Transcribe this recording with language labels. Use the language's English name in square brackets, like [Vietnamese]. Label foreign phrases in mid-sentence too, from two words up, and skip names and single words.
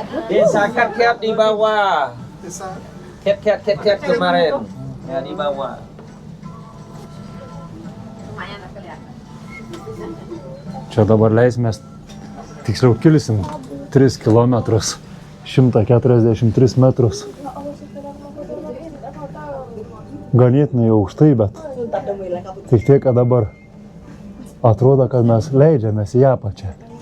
[Indonesian] Desa Ket di bawah. Ket kemarin. Ya di bawah. [Lithuanian] Čia dabar leisimės, tiksliau kilsim 3 km, 143 metrus. Ganėtinai aukštai, bet tik tiek, kad dabar atrodo, kad mes leidžiamės į apačią.